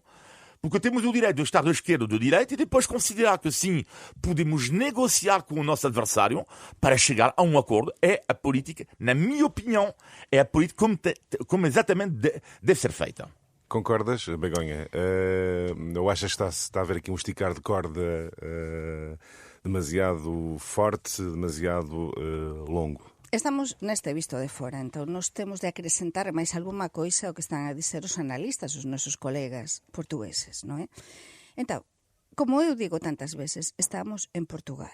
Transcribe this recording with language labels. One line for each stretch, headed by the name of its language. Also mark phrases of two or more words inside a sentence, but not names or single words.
Portuguese: Porque temos o direito de estar da esquerda ou da direita e depois considerar que sim, podemos negociar com o nosso adversário para chegar a um acordo. É a política, na minha opinião, é a política como exatamente deve ser feita. Concordas, Begonha? Eu acho que está a haver aqui um esticar de corda demasiado forte, demasiado longo.
Galician: Estamos neste visto de fora, entón nós temos de acrescentar máis algunha coisa ao que están a dizer os analistas, os nosos colegas portugueses, non é? Entón, como eu digo tantas veces, estamos en Portugal.